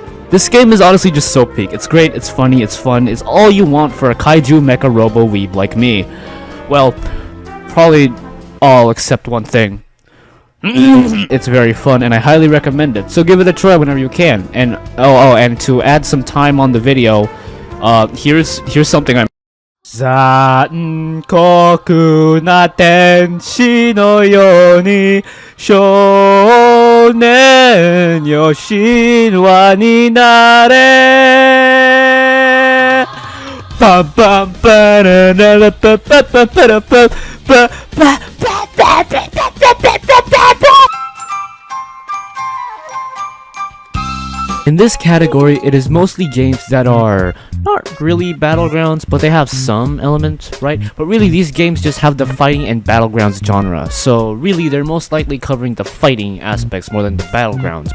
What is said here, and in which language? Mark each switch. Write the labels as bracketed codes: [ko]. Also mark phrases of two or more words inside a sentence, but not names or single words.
[en] This game is honestly just so peak. It's great, it's funny, it's fun, it's all you want for a Kaiju Mecha Robo Weeb like me. Well, probably all except one thing. It's very fun and I highly recommend it, so give it a try whenever you can. And and to add some time on the video, here's something I'm... [ja] 残酷な天使のように少年よ神話になれ. Bam bam ba na na ba ba ba ba ba ba ba. [en] In this category, it is mostly games that are not really Battlegrounds, but they have some elements, right? But really, these games just have the fighting and Battlegrounds genre, so really, they're most likely covering the fighting aspects more than the Battlegrounds.